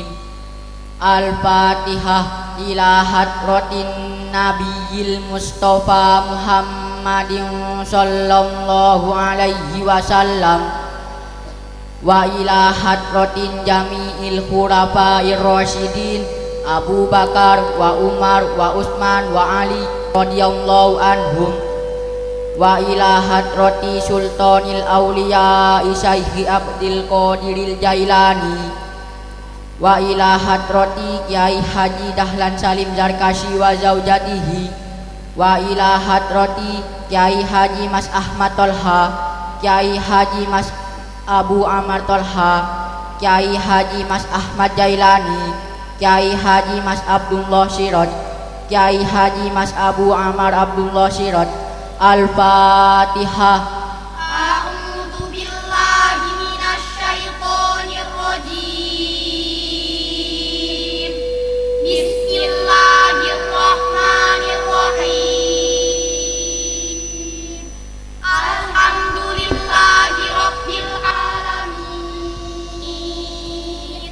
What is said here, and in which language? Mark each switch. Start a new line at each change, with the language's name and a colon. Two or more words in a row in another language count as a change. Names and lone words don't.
Arabic: الفاتحة إلى حضرة النبي المصطفى محمد صلى الله عليه وسلم وإلى حضرة جميع الخلفاء الراشدين أبو بكر و عمر وعثمان وعلي رضي الله عنهم وإلى حضرة سلطان الأولياء الشيخ عبد Qadiril Jailani wa ila hadrati Kiai Haji Dahlan Salim Zarkashi wa zaujatihi wa ila hadrati Kiai Haji Mas Ahmad Tolha, Kiai Haji Mas Abu Amar Tolha, Kiai Haji Mas Ahmad Jailani, Kiai Haji Mas Abdullah Sirot, Kiai Haji Mas Abu Amar Abdullah Sirot. Al-Fatihah. أعوذ بالله من الشيطان الرجيم. بسم الله الرحمن الرحيم. الحمد لله رب العالمين.